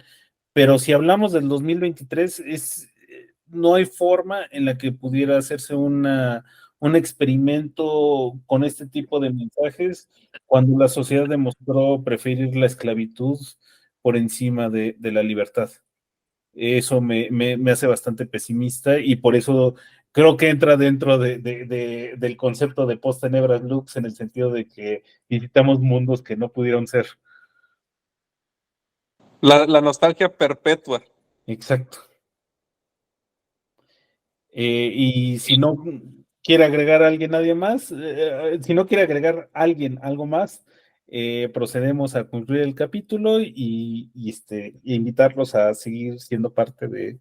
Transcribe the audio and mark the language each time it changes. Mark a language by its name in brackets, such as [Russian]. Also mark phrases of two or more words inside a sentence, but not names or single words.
[Spanish] Pero si hablamos del 2023, no hay forma en la que pudiera hacerse un experimento con este tipo de mensajes cuando la sociedad demostró preferir la esclavitud por encima de la libertad. Eso me hace bastante pesimista y por eso creo que entra dentro del concepto de [Latin] post-tenebras lux [Spanish] en el sentido de que visitamos mundos que no pudieron ser. La nostalgia perpetua. Exacto. Y si no quiere agregar a alguien nadie más, si no quiere agregar a alguien algo más, procedemos a concluir el capítulo y invitarlos a seguir siendo parte de...